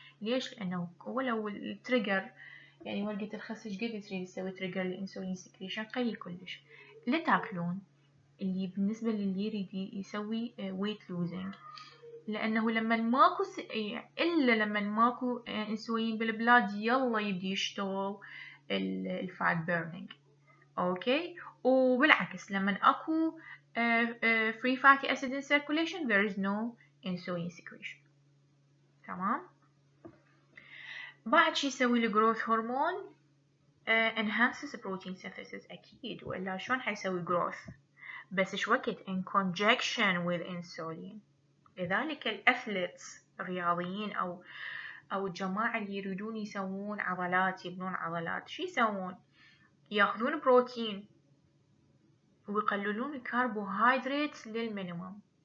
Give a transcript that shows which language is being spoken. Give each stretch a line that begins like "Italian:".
Arabic: ليش؟ لأنه ولو التريجر، يعني ورقة الخس ايش قد تريد تسوي تريجر للإنسولين سكريشن؟ قليل كلش. لا تاكلون اللي بالنسبة للي يريد يسوي
English: weight losing،
Arabic: لأنه لما ماكو إلا لما ماكو إنسولين بالبلاد يلا يبدي يشتغل الفات بيرنينج.
English: okay,
Arabic: وبالعكس لما أكو
English: free fatty acid in circulation there is no insulin secretion.
Arabic: تمام. بعد شي يسوي
English: الجروث هرمون؟ enhances protein synthesis أكيد،
Arabic: وإلا شلون حيسوي
English: growth؟
Arabic: بس إيش وقت
English: in conjunction with insulin.
Arabic: لذلك الأثليتس الرياضيين أو الجماعة اللي يريدون يسوون عضلات، يبنون عضلات، شو يسوون؟ ياخذون بروتين ويقللون الكربوهيدرات للمينيمم.